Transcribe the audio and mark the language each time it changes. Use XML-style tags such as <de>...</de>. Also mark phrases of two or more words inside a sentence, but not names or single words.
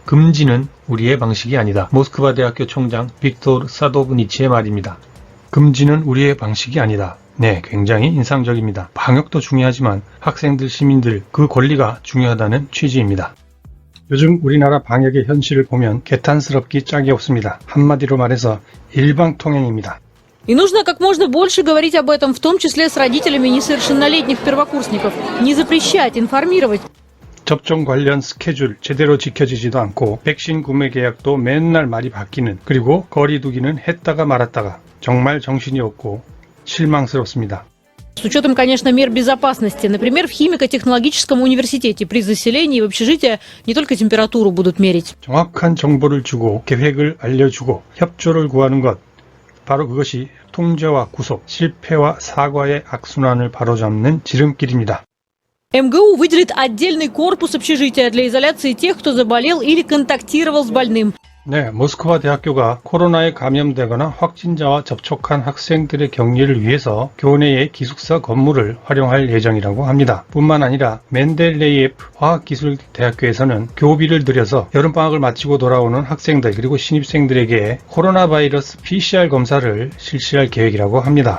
<ko>금지는 우리의 방식이 아니다. 모스크바 대학교 총장 빅토르 사도브니치의 말입니다. 금지는 우리의 방식이 아니다. 네, 굉장히 인상적입니다. 방역도 중요하지만 학생들, 시민들 그 권리가 중요하다는 취지입니다. 요즘 우리나라 방역의 현실을 보면 개탄스럽기 짝이 없습니다. 한마디로 말해서 일방통행입니다.</ko> <ru>И нужно как можно больше говорить об этом, в том числе с родителями несовершеннолетних первокурсников. Не запрещать, информировать.</ru> <ko>접종 관련 스케줄 제대로 지켜지지도 않고 백신 구매 계약도 맨날 말이 바뀌는, 그리고 거리 두기는 했다가 말았다가 정말 정신이 없고 실망스럽습니다.</ko> <ru>С учетом, конечно, мер безопасности. Например, в химико-технологическом университете при заселении в общежитие не только температуру будут мерить.</ru> <ko>정확한 정보를 주고 계획을 알려주고 협조를 구하는 것, 바로 그것이 통제와 구속, 실패와 사과의 악순환을 바로잡는 지름길입니다.</ko> <ru>МГУ выделит отдельный корпус общежития для изоляции тех, кто заболел или контактировал с больным.</ru> <ko>네, 모스크바 대학교가 코로나에 감염되거나 확진자와 접촉한 학생들의 격리를 위해서 교내의 기숙사 건물을 활용할 예정이라고 합니다. 뿐만 아니라 멘델레이에프 화학기술대학교에서는 교비를 들여서 여름방학을 마치고 돌아오는 학생들 그리고 신입생들에게 코로나 바이러스 PCR 검사를 실시할 계획이라고 합니다.</ko>